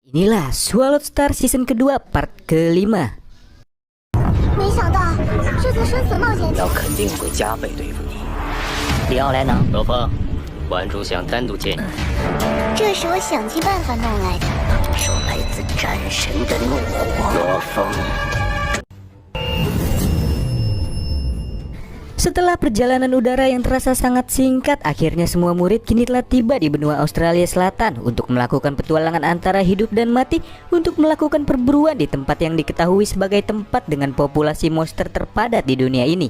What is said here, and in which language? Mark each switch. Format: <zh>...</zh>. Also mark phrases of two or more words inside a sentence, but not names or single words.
<ms>Inilah Swallowed Star season kedua part kelima.</ms> <zh>没想到这次生死冒险要肯定会加倍对付你。李奥莱呢？罗峰，顽主想单独见你，这是我想尽办法弄来的。受来自战神的怒火。罗峰，</zh> <ms>Setelah perjalanan udara yang terasa sangat singkat, akhirnya semua murid kini telah tiba di benua Australia Selatan untuk melakukan petualangan antara hidup dan mati untuk melakukan perburuan di tempat yang diketahui sebagai tempat dengan populasi monster terpadat di dunia ini.</ms>